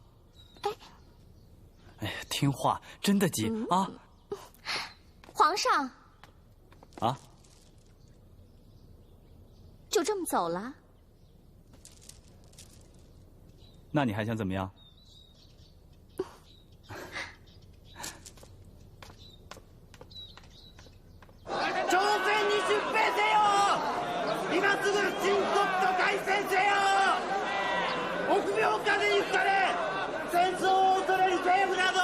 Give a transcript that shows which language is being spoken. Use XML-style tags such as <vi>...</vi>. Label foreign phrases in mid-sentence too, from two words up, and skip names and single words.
<zh>哎呀，听话，真的急啊！皇上啊！就这么走了？那你还想怎么样？</zh> <ja>朝鮮に出兵せよ！今すぐ秦国と開戦せよ！臆病風に吹かれ、戦争を恐れる政府など！</ja>